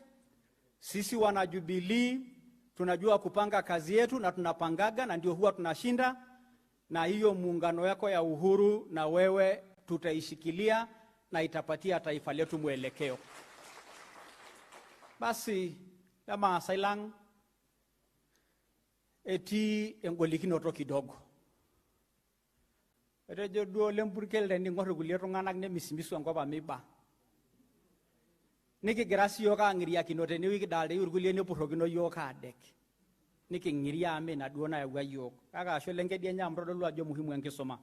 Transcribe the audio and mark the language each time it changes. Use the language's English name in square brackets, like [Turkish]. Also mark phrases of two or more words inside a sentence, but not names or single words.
[Swahili] Sisi wana Jubilee tunajua kupanga kazi yetu na tunapangaga, na ndio huwa tunashinda, na hiyo muungano yako ya Uhuru na wewe tutaishikilia na itapatia taifa letu mwelekeo. Basi kama Sailang eti engolikinoto kidogo. [Masai] Etejo duo lempurkel tening'or kulie tung'anak nemisimisu enkop amiba. Nikigira siyiok aang'iriakino tenewueji kidalta irkulie nepurrokino yiok aadek. Niking'iria ame ina duo nayawua yiok. Kake ashe lenkedienye amu todolu ajo muhimu enkisuma.